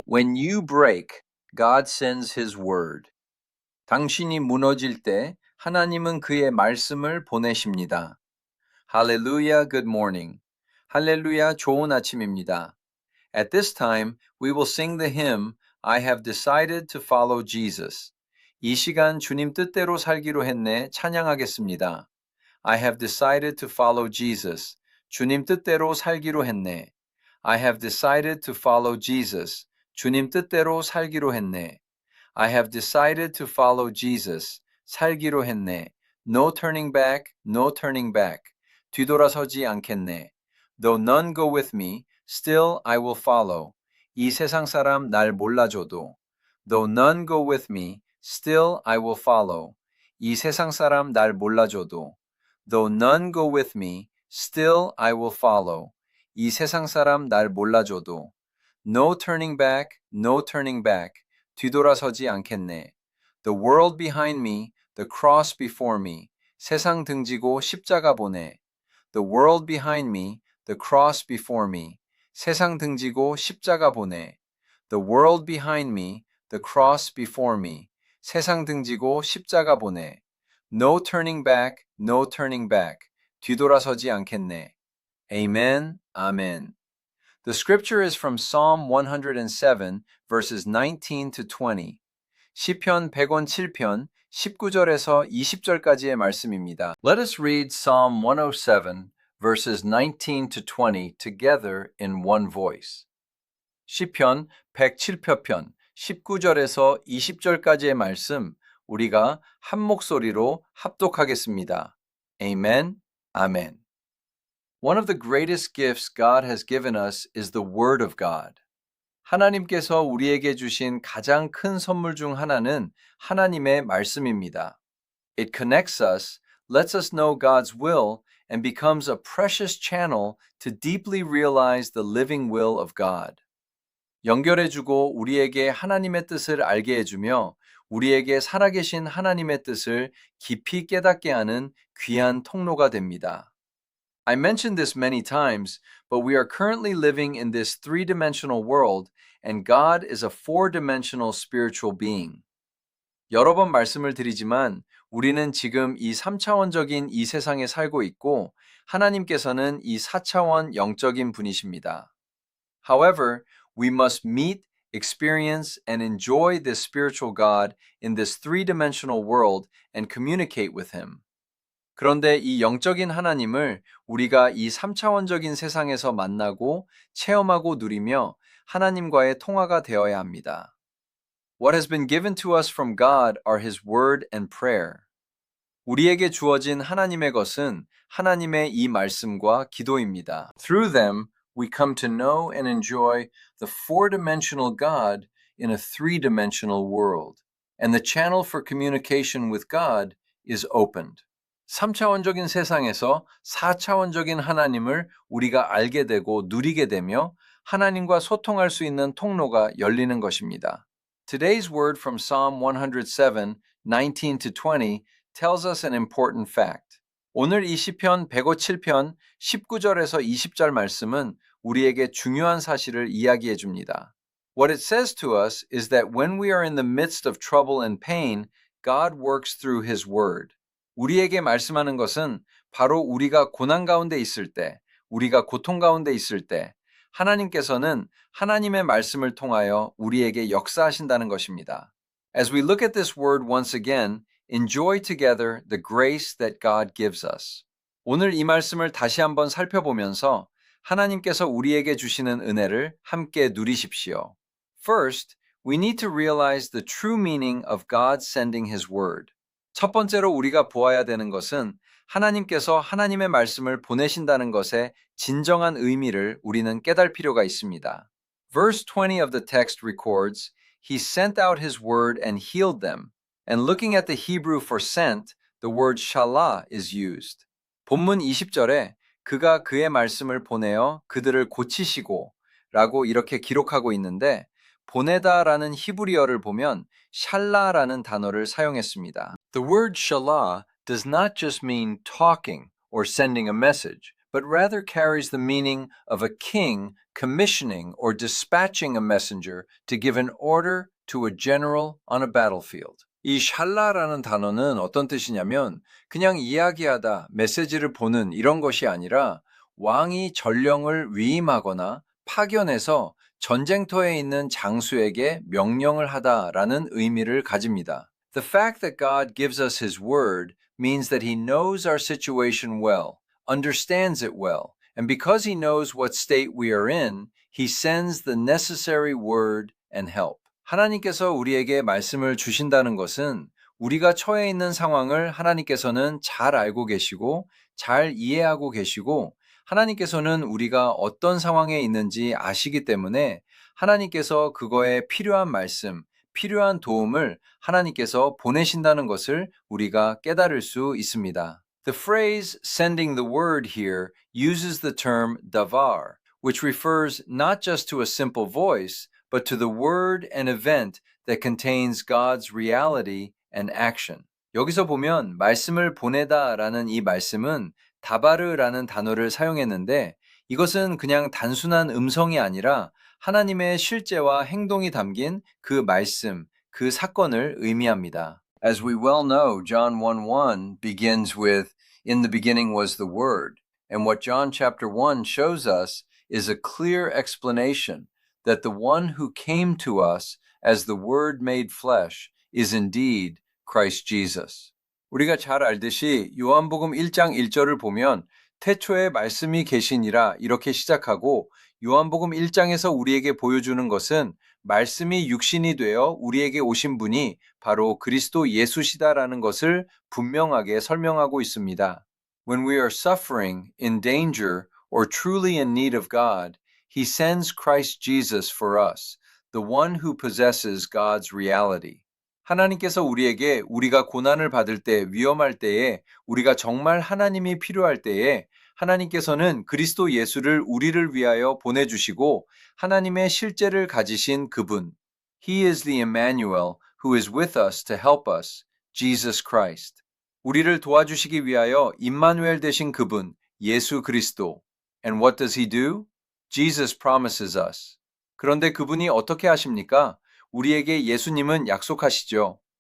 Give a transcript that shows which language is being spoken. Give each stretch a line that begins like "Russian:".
English: When you break, God sends His word.
Korean: 당신이 무너질 때 하나님은 그의 말씀을 보내십니다.
English: Hallelujah, good morning.
Korean: 할렐루야, 좋은 아침입니다.
English: At this time, we will sing the hymn, I have decided to follow Jesus.
Korean: 이 시간 주님 뜻대로 살기로 했네 찬양하겠습니다.
English: I have decided to follow Jesus.
Korean: 주님 뜻대로 살기로 했네.
English: I have decided to follow Jesus.
Korean: 주님 뜻대로 살기로 했네.
English: I have decided to follow Jesus.
Korean: 살기로 했네.
English: No turning back, no turning back.
Korean: 뒤돌아서지 않겠네.
English: Though none go with me, still I will follow.
Korean: 이 세상 사람 날 몰라줘도.
English: Though none go with me, still I will follow.
Korean: 이 세상 사람 날 몰라줘도.
English: Though none go with me, still I will follow.
Korean: 이 세상 사람 날 몰라줘도.
English: No turning back, no turning back.
Korean: 뒤돌아서지 않겠네.
English: The world behind me, the cross before me.
Korean: 세상 등지고 십자가 보내.
English: The world behind me, the cross before me.
Korean: 세상 등지고 십자가 보내.
English: The world behind me, the cross before me.
Korean: 세상 등지고 십자가 보내.
English: No turning back, no turning back.
Korean: 뒤돌아서지 않겠네.
English: Amen, amen. The scripture is from Psalm 107, verses 19 to 20.
Korean: 시편 107편 19절에서 20절까지의 말씀입니다.
English: Let us read Psalm 107, verses 19 to 20 together in one voice.
Korean: 시편 107편 19절에서 20절까지의 말씀 우리가 한 목소리로 합독하겠습니다.
English: Amen, amen. One of the greatest gifts God has given us is the Word of God.
Korean: 하나님께서 우리에게 주신 가장 큰 선물 중 하나는 하나님의 말씀입니다.
English: It connects us, lets us know God's will, and becomes a precious channel to deeply realize the living will of God.
Korean: 연결해주고 우리에게 하나님의 뜻을 알게 해주며 우리에게 살아계신 하나님의 뜻을 깊이 깨닫게 하는 귀한 통로가 됩니다.
English: I mentioned this many times, but we are currently living in this three-dimensional world, and God is a four-dimensional spiritual being.
Korean: 여러 번 말씀을 드리지만 우리는 지금 이 3차원적인 이 세상에 살고 있고 하나님께서는 이 4차원 영적인 분이십니다.
English: However, we must meet, experience, and enjoy this spiritual God in this three-dimensional world and communicate with Him.
Korean: 그런데 이 영적인 하나님을 우리가 이 3차원적인 세상에서 만나고 체험하고 누리며 하나님과의 통화가 되어야 합니다.
English: What has been given to us from God are His word and prayer.
Korean: 우리에게 주어진 하나님의 것은 하나님의 이 말씀과 기도입니다.
English: Through them, we come to know and enjoy the four-dimensional God in a three-dimensional world, and the channel for communication with God is opened.
Korean: 3차원적인 세상에서 4차원적인 하나님을 우리가 알게 되고 누리게 되며 하나님과 소통할 수 있는 통로가 열리는 것입니다.
English: Today's word from Psalm 107, 19 to 20 tells us an important fact.
Korean: 오늘 이 시편 107편 19절에서 20절 말씀은 우리에게 중요한 사실을 이야기해 줍니다.
English: What it says to us is that when we are in the midst of trouble and pain, God works through His word.
Korean: 우리에게 말씀하는 것은 바로 우리가 고난 가운데 있을 때, 우리가 고통 가운데 있을 때 하나님께서는 하나님의 말씀을 통하여 우리에게 역사하신다는 것입니다.
English: As we look at this word once again, enjoy together the grace that God gives us.
Korean: 오늘 이 말씀을 다시 한번 살펴보면서 하나님께서 우리에게 주시는 은혜를 함께 누리십시오.
English: First, we need to realize the true meaning of God sending His word.
Korean: 첫 번째로 우리가 보아야 되는 것은 하나님께서 하나님의 말씀을 보내신다는 것의 진정한 의미를 우리는 깨달을 필요가 있습니다.
English: Verse 20 of the text records, He sent out His word and healed them. And looking at the Hebrew for sent, the word shallah is used.
Korean: 본문 20절에 그가 그의 말씀을 보내어 그들을 고치시고 라고 이렇게 기록하고 있는데 보내다라는 히브리어를 보면 샬라라는 단어를 사용했습니다.
English: The word shallah does not just mean talking or sending a message, but rather carries the meaning of a king commissioning or dispatching a messenger to give an order to a general on a battlefield.
Korean: 이 샬라라는 단어는 어떤 뜻이냐면 그냥 이야기하다, 메시지를 보는 이런 것이 아니라 왕이 전령을 위임하거나 파견해서 전쟁터에 있는 장수에게 명령을 하다라는 의미를 가집니다.
English: The fact that God gives us His word means that He knows our situation well, understands it well, and because He knows what state we are in, He sends the necessary word and help.
Korean: 하나님께서 우리에게 말씀을 주신다는 것은 우리가 처해 있는 상황을 하나님께서는 잘 알고 계시고 잘 이해하고 계시고 하나님께서는 우리가 어떤 상황에 있는지 아시기 때문에 하나님께서 그거에 필요한 말씀, 필요한 도움을 하나님께서 보내신다는 것을 우리가 깨달을 수 있습니다.
English: The phrase sending the word here uses the term davar, which refers not just to a simple voice, but to the word and event that contains God's reality and action.
Korean: 여기서 보면 말씀을 보내다라는 이 말씀은 다바르라는 단어를 사용했는데 이것은 그냥 단순한 음성이 아니라 하나님의 실제와 행동이 담긴 그 말씀, 그 사건을 의미합니다.
English: As we well know, John 1:1 begins with In the beginning was the Word. And what John chapter 1 shows us is a clear explanation that the one who came to us as the Word made flesh is indeed Christ Jesus.
Korean: 우리가 잘 알듯이 요한복음 1장 1절을 보면 태초에 말씀이 계시니라 이렇게 시작하고 요한복음 1장에서 우리에게 보여주는 것은 말씀이 육신이 되어 우리에게 오신 분이 바로 그리스도 예수시다라는 것을 분명하게 설명하고 있습니다.
English: When we are suffering, in danger, or truly in need of God, He sends Christ Jesus for us, the one who possesses God's reality.
Korean: 하나님께서 우리에게 우리가 고난을 받을 때, 위험할 때에, 우리가 정말 하나님이 필요할 때에 하나님께서는 그리스도 예수를 우리를 위하여 보내주시고 하나님의 실제를 가지신 그분.
English: He is the Emmanuel who is with us to help us, Jesus Christ.
Korean: 우리를 도와주시기 위하여 임마누엘 되신 그분, 예수 그리스도.
English: And what does he do? Jesus promises us.
Korean: 그런데 그분이 어떻게 하십니까? 우리에게 예수님은 약속하시죠.